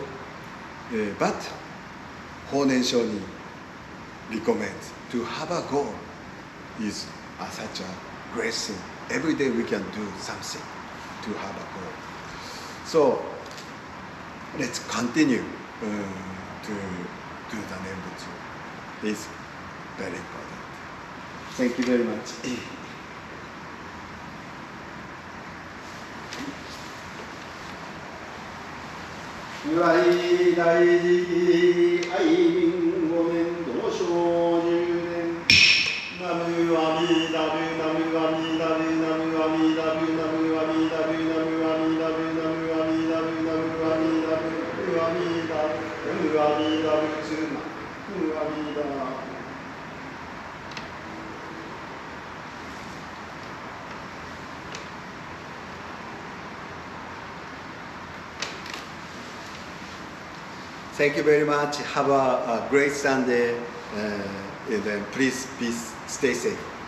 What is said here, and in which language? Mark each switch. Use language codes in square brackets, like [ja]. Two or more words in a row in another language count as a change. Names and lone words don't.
[en] But Honen Shonin recommends to have a goal is such a great thing. Every day we can do something to have a goal. So let's continue to do the Nembutsu. It's very important. Thank you very much. [ja] 如来大慈悲愛民5年同生10年ナムアミダブナムアミダブナムアミダブナムアミダブナムアミダブナムアミダブナムアミダブナムアミダブナムアミダブツナムアミダブ [en] Thank you very much. Have a great Sunday, and then please stay safe.